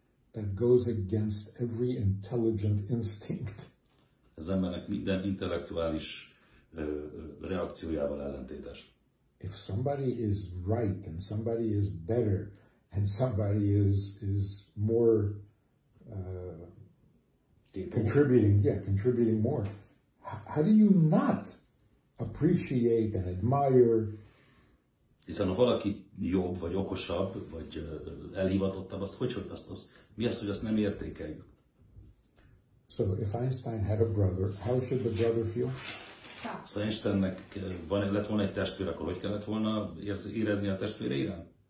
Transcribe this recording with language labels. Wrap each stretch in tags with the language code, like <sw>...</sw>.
<en>That goes against every intelligent instinct.</en> <hu>Ez embernek minden intellektuális reakciójával ellentétes.</hu> <en>If somebody is right and somebody is better and somebody is more contributing more, how do you not appreciate and admire?</en> <hu>Hiszen ha valaki jobb, vagy okosabb, vagy elhivatottabb, mi az, hogy azt nem értékeljük?</hu> <en>So if Einstein had a brother, how should the brother feel?</en> <hu>Szóval Einsteinnek lett volna egy testvér, akkor hogy kellett volna érezni a testvére iránt?</hu>